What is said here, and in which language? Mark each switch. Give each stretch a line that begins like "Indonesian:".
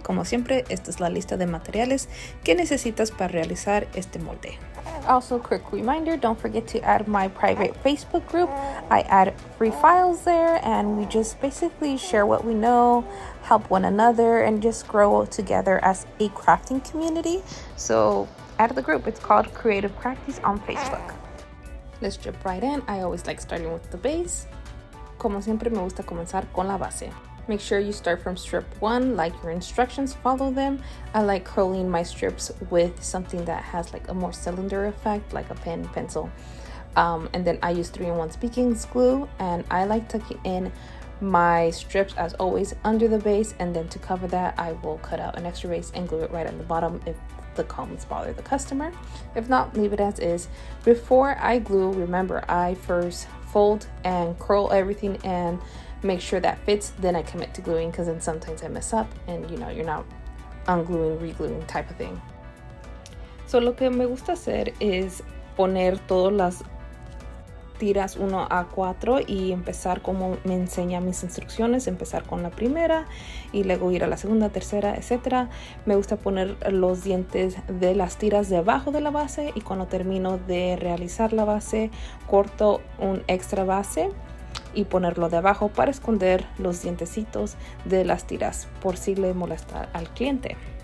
Spanish: Como siempre, esta es la lista de materiales que necesitas para realizar este molde.
English: Also, quick reminder, don't forget to add my private Facebook group. I add free files there and we just basically share what we know, help one another, and just grow together as a crafting community. So add the group. It's called Creative Crafties on Facebook. Let's jump right in. I always like starting with the base.
Spanish: Como siempre, me gusta comenzar con la base.
English: Make sure you start from strip 1, like your instructions, follow them. I like curling my strips with something that has like a more cylinder effect, like a pen, pencil. And then I use 3-in-1 speaking glue, and I like tucking in my strips as always under the base, and then to cover that I will cut out an extra base and glue it right on the bottom if the combs bother the customer. If not, leave it as is. Before I glue, remember, I first fold and curl everything and make sure that fits, then I commit to gluing, because then sometimes I mess up and you know, you're not ungluing, regluing type of thing.
Spanish: So lo que me gusta hacer es poner todas las tiras 1 a 4 y empezar como me enseña mis instrucciones, empezar con la primera y luego ir a la segunda, tercera, etcétera. Me gusta poner los dientes de las tiras debajo de la base, y cuando termino de realizar la base corto un extra base y ponerlo debajo para esconder los dientecitos de las tiras por si le molesta al cliente.